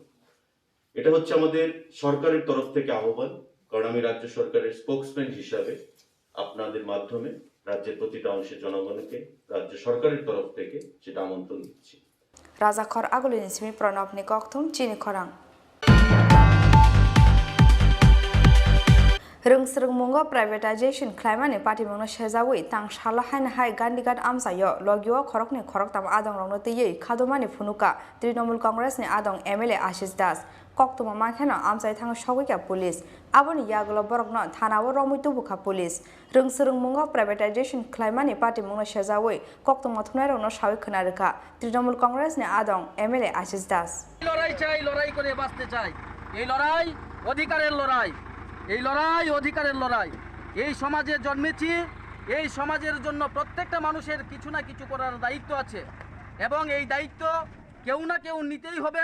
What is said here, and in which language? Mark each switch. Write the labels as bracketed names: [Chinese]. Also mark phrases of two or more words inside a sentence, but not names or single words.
[Bangla] এটা হচ্ছে আমাদের সরকারের তরফ থেকে আহ্বান, কারণ আমি রাজ্য সরকারের স্পোকসম্যান হিসাবে আপনাদের মাধ্যমে রাজ্যের প্রতিটা অংশের জনগণকে রাজ্য সরকারের তরফ থেকে সেটা আমন্ত্রণ দিচ্ছি। [Kok Borok] রাজাখর আগুলিনিসমি প্রণব নিকথম চিনি খরাং Rungsrungmungo privatization claimani party mungno shejawi tang shala haina hai gandigat amsayo logio khorokni khoroktam adong rongno tiye khadomani phunuka Trinamool Congress ni adong MLA Ashish Das koktoma mankhena amsai thang shogika police aboni yaglo borokno thanawo romuitu bukha police Rungsrungmungo privatization claimani party mungno shejawi koktoma thunai rongno shawi khonarika Trinamool Congress ni adong MLA Ashish Das [Bangla] লড়াই চাই, লড়াই করে বাঁচতে চাই। এই লড়াই অধিকারের লড়াই, এই লড়াই অধিকারের লড়াই। এই সমাজে জন্মেছি, এই সমাজের জন্য প্রত্যেকটা মানুষের কিছু না কিছু করার দায়িত্ব আছে এবং এই দায়িত্ব কেউ না কেউ নিতেই হবে।